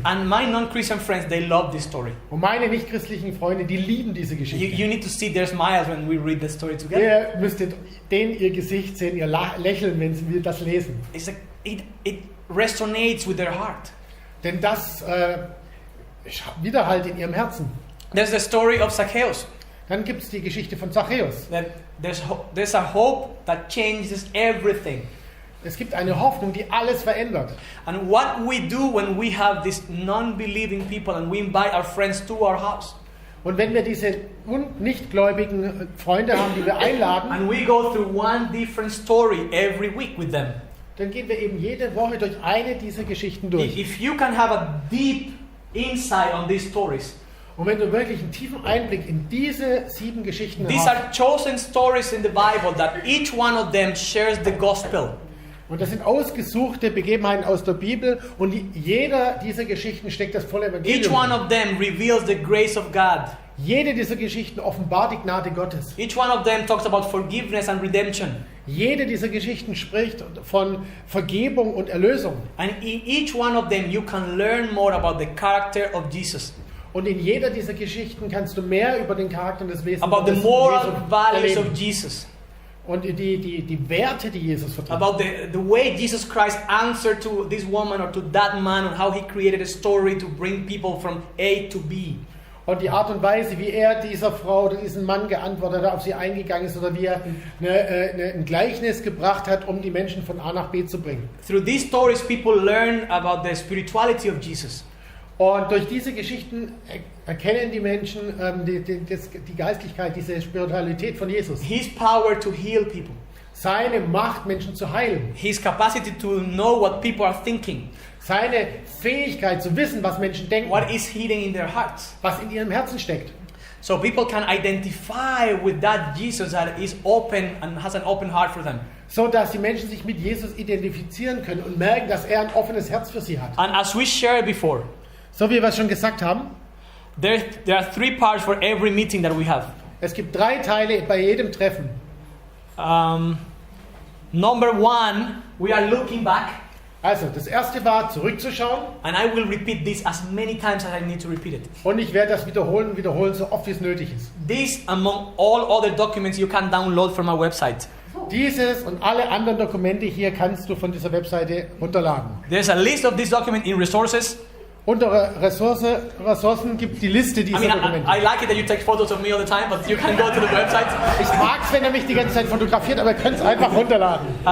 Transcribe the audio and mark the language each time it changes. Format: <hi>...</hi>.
<en>And my non-Christian friends, they love this story.</en> <de>Und meine nicht-christlichen Freunde, die lieben diese Geschichte.</de> <en>You need to see their smiles when we read the story together.</en> <de>Ihr müsstet ihr Gesicht sehen, ihr Lächeln, wenn wir das lesen.</de> <en>It's like it resonates with their heart.</en> <de>Denn das widerhallt in ihrem Herzen.</de> <en>There's the story of Zacchaeus.</en> <de>Dann gibt es die Geschichte von Zachäus.</de> <en>That there's a hope that changes everything.</en> <de>Es gibt eine Hoffnung, die alles verändert.</de> <en>And what we do when we have these non-believing people and we invite our friends to our house.</en> <de>Und wenn wir diese nichtgläubigen Freunde haben, die wir einladen,</de> <en>And we go through one different story every week with them.</en> <de>dann gehen wir eben jede Woche durch eine dieser Geschichten durch.</de> <en>If you can have a deep insight on these stories,</en> <de>Und wenn du wirklich einen tiefen Einblick in diese 7 Geschichten</de> <en>these are</en> <de>hast,</de> <en>chosen stories in the Bible that each one of them shares the gospel.</en> <de>und das sind ausgesuchte Begebenheiten aus der Bibel, und jeder dieser Geschichten steckt das volle</de> <en>Each</en> <de>Evangelium</de> <en>one</en> <de>drin.</de> <en>of them reveals the grace of God.</en> <de>Jede dieser Geschichten offenbart die Gnade Gottes.</de> <en>Each one of them talks about forgiveness and redemption.</en> <de>Jede dieser Geschichten spricht von Vergebung und Erlösung.</de> <en>And in each one of them you can learn more about the character of Jesus.</en> <de>Und in jeder dieser Geschichten kannst du mehr über den Charakter und das Wesen</de> <en>About the</en> <de>Gottes</de> <en>moral values</en> <de>erleben.</de> <en>of Jesus.</en> <de>Und die Werte, die Jesus vertritt.</de> <en>About the way Jesus Christ answered to this woman or to that man, and how he created a story to bring people from A to B.</en> <de>Und die Art und Weise, wie er dieser Frau oder diesem Mann geantwortet hat, auf sie eingegangen ist, oder wie er ein Gleichnis gebracht hat, um die Menschen von A nach B zu bringen.</de> <en>Through these stories, people learn about the spirituality of Jesus.</en> <de>Und durch diese Geschichten erkennen die Menschen die Geistlichkeit, diese Spiritualität von Jesus.</de> <en>His power to heal people.</en> <de>Seine Macht, Menschen zu heilen.</de> <en>His capacity to know what people are thinking.</en> <de>Seine Fähigkeit zu wissen, was Menschen denken.</de> <en>What is hidden in their hearts.</en> <de>Was in ihrem Herzen steckt.</de> <en>So people can identify with that Jesus that is open and has an open heart for them.</en> <de>So dass die Menschen sich mit Jesus identifizieren können und merken, dass er ein offenes Herz für sie hat.</de> <en>And as we shared before,</en> <de>So wie wir es schon gesagt haben,</de> <en>there are 3 parts for every meeting that we have.</en> <de>es gibt 3 Teile bei jedem Treffen.</de> <en>Number 1, we are looking back.</en> <de>Also, das erste war, zurückzuschauen.</de> <en>And I will repeat this as many times as I need to repeat it.</en> <de>Und ich werde das wiederholen, so oft wie es nötig ist.</de> <en>This, among all other documents you can download from our website.</en> <de>Dieses und alle anderen Dokumente hier kannst du von dieser Webseite runterladen.</de> <en>There's a list of this document in resources.</en> <de>Unter Ressourcen gibt es die Liste dieser Dokumente.</de> <en>I like it that you take photos of me all the time, but you can go to the website.</en> <de>Ich mag es, wenn er mich die ganze Zeit fotografiert, aber ihr könnt es einfach runterladen.</de>